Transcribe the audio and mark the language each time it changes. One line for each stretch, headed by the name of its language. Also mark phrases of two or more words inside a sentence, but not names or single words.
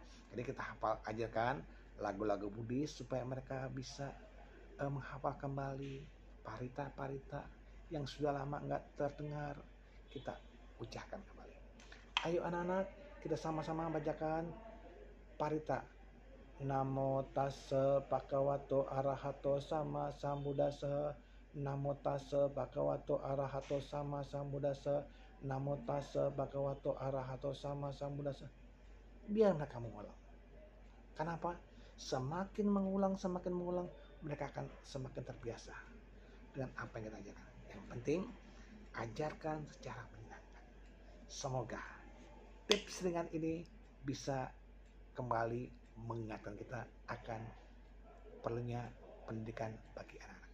Indonesian: Jadi kita ajarkan lagu-lagu Buddhis supaya mereka bisa menghafal kembali parita-parita yang sudah lama nggak terdengar, kita ucapkan kembali. Ayo anak-anak, kita sama-sama bacakan parita.
Pali: Namo tassa bhagavato arahato sama sambuddhassa. Namo tassa bhagavato arahato sama sambuddhassa. Namo tassa bhagavato arahato sama sambuddhassa.
Indonesian: Biar mereka mengulang. Kenapa? Semakin mengulang, mereka akan semakin terbiasa dengan apa yang kita ajarkan. Yang penting ajarkan secara menyenangkan. Semoga tips ringan ini bisa kembali mengingatkan kita akan perlunya pendidikan bagi anak-anak.